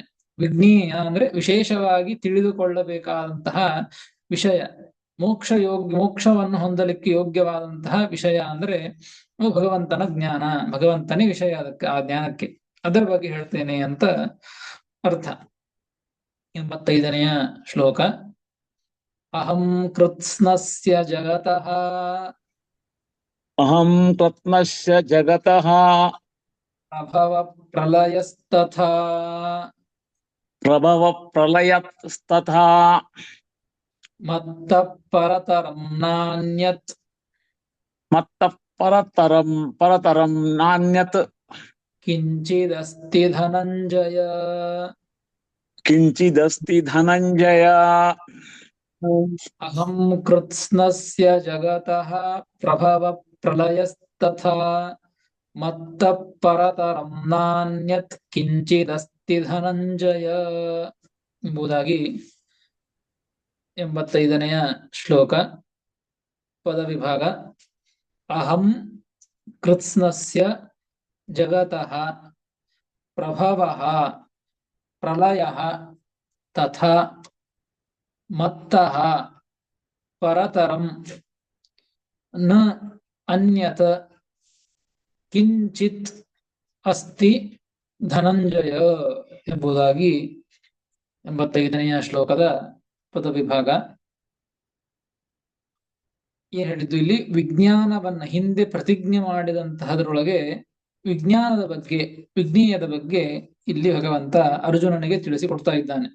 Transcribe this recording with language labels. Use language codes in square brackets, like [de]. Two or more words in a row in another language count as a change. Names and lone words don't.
[kn] ವಿಜ್ಞೇಯ ಅಂದ್ರೆ ವಿಶೇಷವಾಗಿ ತಿಳಿದುಕೊಳ್ಳಬೇಕಾದಂತಹ ವಿಷಯ, ಮೋಕ್ಷವನ್ನು ಹೊಂದಲಿಕ್ಕೆ ಯೋಗ್ಯವಾದಂತಹ ವಿಷಯ ಅಂದ್ರೆ ಭಗವಂತನ ಜ್ಞಾನ, ಭಗವಂತನೇ ವಿಷಯ ಅದಕ್ಕೆ, ಆ ಜ್ಞಾನಕ್ಕೆ, ಅದರ ಬಗ್ಗೆ ಹೇಳ್ತೇನೆ ಅಂತ ಅರ್ಥ. 85ನೆಯ ಶ್ಲೋಕ, [sa] ಅಹಂ ಕೃತ್ಸ್ನಸ್ಯ ಜಗತಃ, ಅಹಂ ಕೃತ್ಸ್ನಸ್ಯ ಜಗತಃ ಪ್ರಭವ ಪ್ರಲಯಸ್ತಥಾ, ಪ್ರಭವ ಪ್ರಲಯಸ್ತಥಾ ಮತ್ತ ಪರತರಂ ನಾನ್ಯತ್, ಮತ್ತ ಪರತರಂ ನಾನ್ಯತ್ ಕಿಂಚಿದಸ್ತಿ ಧನಂಜಯ. ಕಿಂಚಿದಸ್ತಿ ಧನಂಜಯ. ಅಹಂ ಕೃತ್ಸ್ನಸ್ಯ ಜಗತಃ ಪ್ರಭವ ಪ್ರಲಯಸ್ತಥಾ ಮತ್ತ ಪರತರಂ ನಾನ್ಯತ್ ಕಿಂಚಿದಸ್ತಿ ಧನಂಜಯ [kn] ಎಂಬುದಾಗಿ 85ನೆಯ ಶ್ಲೋಕ ಪದವಿಭಾಗ. [sa] ಅಹಂ ಕೃತ್ಸ್ನಸ್ಯ ಜಗತಃ ಪ್ರಭವಃ ಪ್ರಲಯಃ ತಥಾ ಮತ್ತಃ ಪರತರಂ ನ ಅನ್ಯತ್ ಕಿಂಚಿತ್ ಅಸ್ತಿ ಧನಂಜಯ [kn] ಎಂಬುದಾಗಿ 85ನೆಯ ಶ್ಲೋಕದ ಪದವಿಭಾಗ. ಏನ್ ಹೇಳಿದ್ದು ಇಲ್ಲಿ, ವಿಜ್ಞಾನವನ್ನ ಹಿಂದೆ ಪ್ರತಿಜ್ಞೆ ಮಾಡಿದಂತಹದ್ರೊಳಗೆ ವಿಜ್ಞಾನದ ಬಗ್ಗೆ, ವಿಜ್ಞೇಯದ ಬಗ್ಗೆ ಇಲ್ಲಿ ಭಗವಂತ ಅರ್ಜುನನಿಗೆ ತಿಳಿಸಿಕೊಡ್ತಾ ಇದ್ದಾನೆ.